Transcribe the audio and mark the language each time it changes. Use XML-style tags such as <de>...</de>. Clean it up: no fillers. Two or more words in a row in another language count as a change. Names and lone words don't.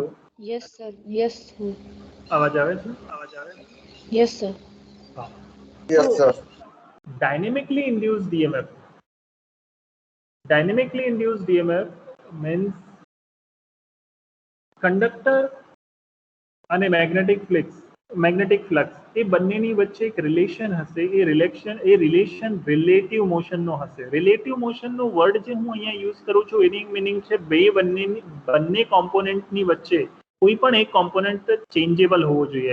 <en>Yes, sir. Yes, sir.</en> <gu>અવાજ આવે છે?</gu> <en>Yes, sir.</en> <gu>હા.</gu> <en>Yes, sir. Dynamically induced EMF. Dynamically induced EMF means</en> <gu>કંડક્ટર અને</gu> <en>magnetic flux</en> <gu>એ બંનેની વચ્ચે એક રિલેશન હશે. એ રિલેશન</gu> <en>relative motion</en> <gu>હશે.</gu> <en>relative motion</en> <gu>વર્ડ જે હું અહીંયા યુઝ કરું છું એની મિનિંગ છે બંને કોમ્પોનેન્ટની વચ્ચે કોઈ પણ એક</gu> <en>component changeable</en> <gu>હોવો જોઈએ.</gu>